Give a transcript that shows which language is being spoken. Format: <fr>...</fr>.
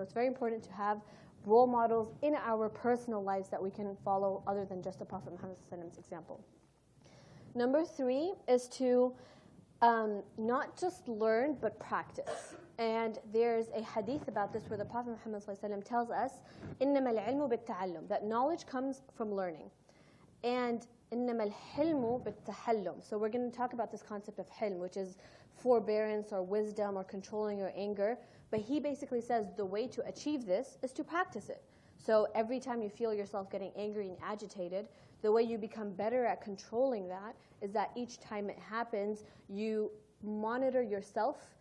<en>So it's very important to have role models in our personal lives that we can follow other than just the Prophet Muhammad's example. Number 3 is to not just learn, but practice. And there's a hadith about this where the Prophet Muhammad tells us,</en> <ar>إِنَّمَا الْعِلْمُ بِالتَّعَلُّمِ,</ar> <en>that knowledge comes from learning. And</en> <ar>إِنَّمَا الْحِلْمُ بِالتَّحَلُّمِ.</ar> <en>So we're going to talk about this concept of hilm, which is forbearance or wisdom or controlling your anger. But he basically says the way to achieve this is to practice it. So every time you feel yourself getting angry and agitated, the way you become better at controlling that is that each time it happens, you monitor yourself.</en>